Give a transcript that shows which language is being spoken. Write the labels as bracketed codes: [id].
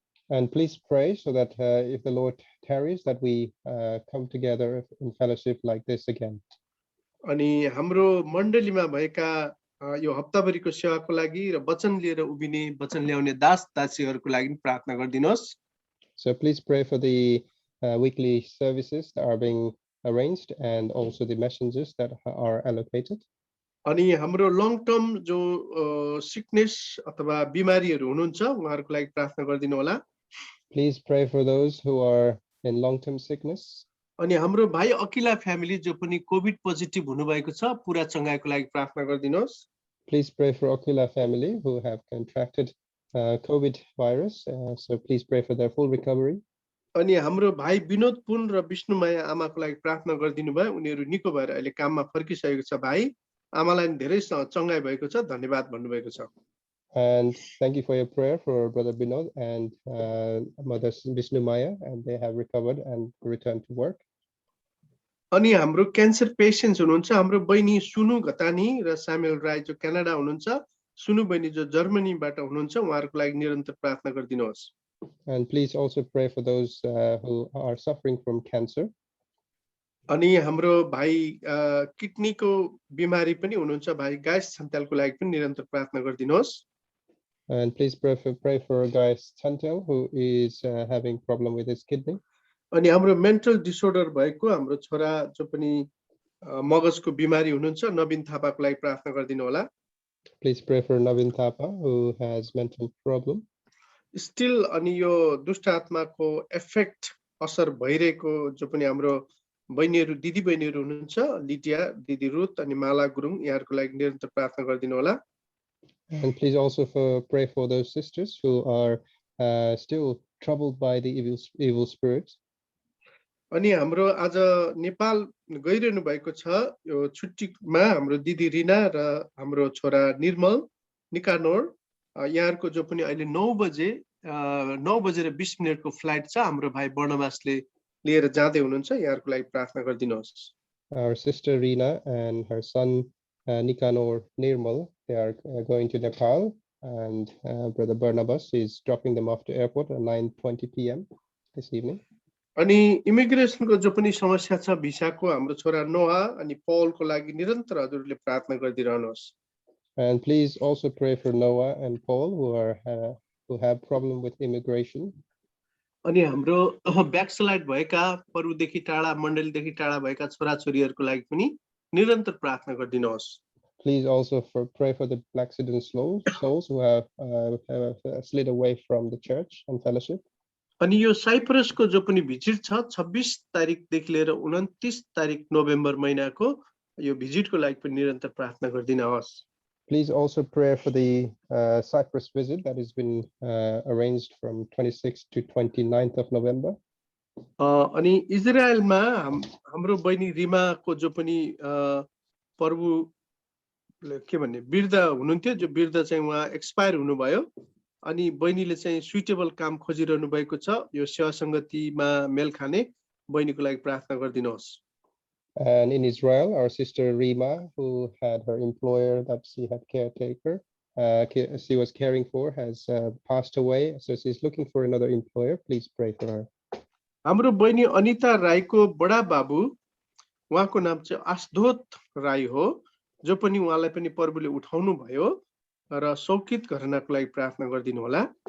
[en] And please pray so that if the Lord tarries that we come together in fellowship like this again. [ne] अनि हाम्रो मण्डलीमा भएका यो हप्ताभरिको सेवाको लागि र वचन लिएर उभिने वचन ल्याउने दास दासीहरुको लागि प्रार्थना गर्दिनुहोस् [en] So please pray for the weekly services that are being arranged and also the messengers that are allocated. [ne] अनि हाम्रो लङ टर्म जो सिकनेस अथवा बिमारीहरु हुनुहुन्छ उहाँहरुको लागि प्रार्थना गर्दिनु होला [en] Please pray for those who are in long-term sickness. [ne] अनि हाम्रो भाइ अकिला फ्यामिली जो पनि कोभिड पोजिटिभ हुनु भएको छ पूरा चंगाईको लागि प्रार्थना गर्दिनुहोस् [en] Please pray for Aquila family who have contracted COVID virus. So please pray for their full recovery. [ne] अनि हाम्रो भाइ विनोद पुन र विष्णुमाया आमाको लागि प्रार्थना गर्दिनु भयो उनीहरु निको भएर अहिले काममा फर्किसकेको छ भाइ आमालाई धेरै चंगाई भएको छ धन्यवाद भन्नुभएको छ [en] And thank you for your prayer for brother Binod and mother Vishnu Maya, and they have recovered and returned to work. [ne] अनि हाम्रो क्यान्सर पेशेन्ट्स हुनुहुन्छ हाम्रो बहिनी सुनु घतानी र सामुएल राय जो कनाडा हुनुहुन्छ सुनु बहिनी जो जर्मनीबाट हुनुहुन्छ उहाँहरुको लागि निरन्तर प्रार्थना गर्दिनुहोस् [en] And please also pray for those who are suffering from cancer. [ne] अनि हाम्रो भाइ किडनीको बिमारी पनि हुनुहुन्छ भाइ गायस छन्त्यालको लागि पनि निरन्तर प्रार्थना गरिदिनुहोस् [en] And please pray for Guy Chantel, who is having problem with his kidney. [ne] अनि हाम्रो मेन्टल डिसअर्डर भएको हाम्रो छोरा जो पनि मगजको बिमारी हुनुहुन्छ नवीन थापाको लागि प्रार्थना गरिदिनु होला [en] Please pray for Navin Thapa, who has mental problem. [ne] Still अनि यो दुष्ट आत्माको इफेक्ट असर भइरहेको जो पनि हाम्रो बहिनीहरू दिदी बहिनीहरू हुनुहुन्छ लिडिया दिदी रुथ अनि माला गुरुङ यहाँहरुको लागि निरन्तर प्रार्थना गरिदिनु होला [en] And please also pray for those sisters who are still troubled by the evil spirits. [ne] अनि हाम्रो आज नेपाल गइरहनु भएको छ यो छुट्टीमा हाम्रो दिदी रिना र हाम्रो छोरा निर्मल निकानोर यहाँहरुको जो पनि अहिले 9 बजे 9:20 को फ्लाइट छ हाम्रो भाइ वर्णवासले लिएर जाँदै हुनुहुन्छ यहाँहरुको लागि प्रार्थना गरिदिनुहोस् [en] Our sister Rina and her son Nikanor Nirmal, they are going to Nepal, and Brother Barnabas is dropping them off to airport at 9:20 p.m. this evening. [ne] अनि इमिग्रेसनको जो पनि समस्या छ भिसाको हाम्रो छोरा नोहा अनि पौलको लागि निरन्तर हजुरले प्रार्थना गरिदिरहनुहोस् [en] And please also pray for Noah and Paul who have problem with immigration. [ne] अनि हाम्रो ब्याकस्लाइड भएका परउदेखि टाढा मण्डलीदेखि टाढा भएका छोराछोरीहरुको लागि पनि निरन्तर प्रार्थना गरिदिनुहोस् [en] Please also pray for the backslidden souls who have slid away from the church and fellowship. [ne] अनि यो साइप्रसको जो पनि भिजिट छ 26 तारिखदेखि लिएर 29 तारिख नोभेम्बर महिनाको यो भिजिटको लागि पनि निरन्तर प्रार्थना गरिदिनुहोस् [en] Please also pray for the Cyprus visit that has been arranged from 26th to 29th of November. [ne] अनि इजरायलमा हाम्रो बहिनी रिमाको जो पनि प्रभु के भन्ने वृद्ध हुनुहुन्थ्यो जो वृद्ध चाहिँ उहाँ एक्सपायर हुनुभयो अनि बहिनीले चाहिँ सुइटेबल काम खोजिरहनु भएको छ यो सेवा संगतिमा मेल खाने बहिनीको लागि प्रार्थना गरिदिनुहोस् [en] And in Israel, our sister Rima, who had her employer that she had caretaker, she was caring for, has passed away. So she's looking for another employer. Please pray for her. [ne] हाम्रो बहिनी अनिता राईको बडा बाबु उहाँको नाम चाहिँ आशदोत राई हो जो पनि उहाँलाई पनि प्रभुले उठाउनु भयो र सौकित घरनाको लागि प्रार्थना गरिदिनु होला